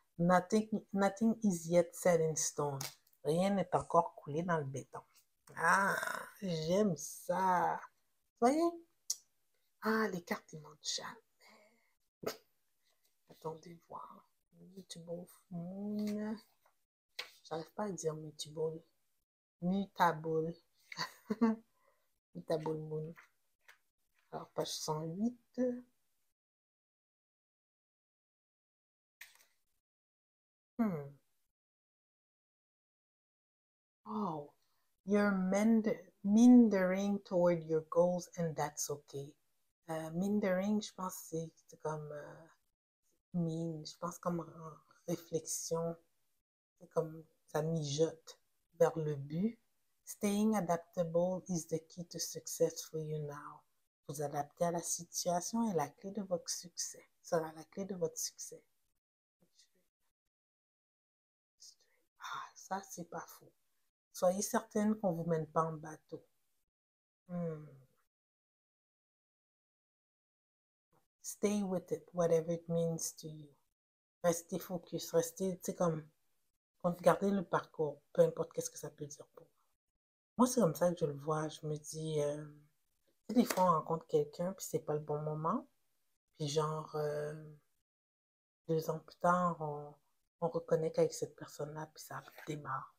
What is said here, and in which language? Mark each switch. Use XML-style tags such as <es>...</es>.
<en>Nothing is yet set in stone.</en> <fr>Rien n'est encore coulé dans le béton. Ah, j'aime ça. Vous voyez? Ah, les cartes, ils montent jamais. Attendez voir. Mutable moon. J'arrive pas à dire mutable.</fr> <en>Mutable. Mutable moon.</en> <fr>Alors, page 108. Hmm.</fr> <en>Oh, you're mindering toward your goals and that's okay.</en> <fr>Mindering, je pense c'est comme je pense comme en réflexion, c'est comme ça mijote vers le but.</fr> <en>Staying adaptable is the key to success for you now.</en> <fr>Vous adapter à la situation est la clé de votre succès. Sera la clé de votre succès. Ah, ça, c'est pas faux. Soyez certaine qu'on ne vous mène pas en bateau. Hmm.</fr> <en>Stay with it, whatever it means to you.</en> <fr>restez focus, restez, tu sais, comme, regardez le parcours, peu importe qu'est-ce que ça peut dire pour vous. Moi, c'est comme ça que je le vois. Je me dis, tu sais, des fois, on rencontre quelqu'un, puis c'est pas le bon moment. Puis genre, 2 ans plus tard, on reconnaît qu'avec cette personne-là, puis ça démarre.</fr>